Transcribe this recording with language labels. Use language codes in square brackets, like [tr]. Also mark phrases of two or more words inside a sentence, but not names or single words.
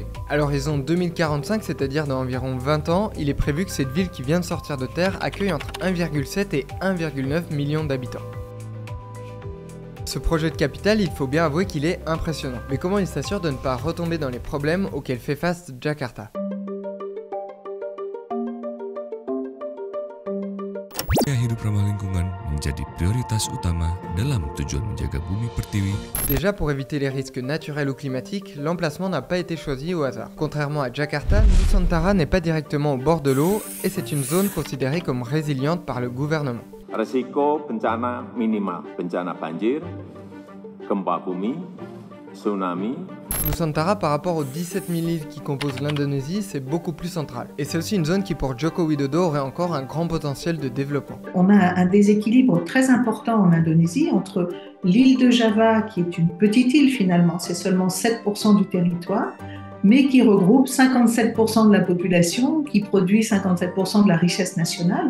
[fr] À l'horizon 2045, c'est-à-dire dans environ 20 ans, il est prévu que cette ville qui vient de sortir de terre accueille entre 1,7 et 1,9 million d'habitants. Ce projet de capitale, il faut bien avouer qu'il est impressionnant. Mais comment il s'assure de ne pas retomber dans les problèmes auxquels fait face Jakarta ? [id] Hidup ramah lingkungan menjadi prioritas utama dalam tujuan menjaga bumi pertiwi. [fr] Déjà, pour éviter les risques naturels ou climatiques, l'emplacement n'a pas été choisi au hasard. Contrairement à Jakarta, Nusantara n'est pas directement au bord de l'eau et c'est une zone considérée comme résiliente par le gouvernement. [id] Risiko bencana minimal, bencana banjir, gempa bumi, tsunami. [fr] Nusantara, par rapport aux 17 000 îles qui composent l'Indonésie, c'est beaucoup plus central. Et c'est aussi une zone qui, pour Joko Widodo, aurait encore un grand potentiel de développement. On a un déséquilibre très important en Indonésie entre l'île de Java, qui est une petite île finalement, c'est seulement 7% du territoire, mais qui regroupe 57% de la population, qui produit 57% de la richesse nationale.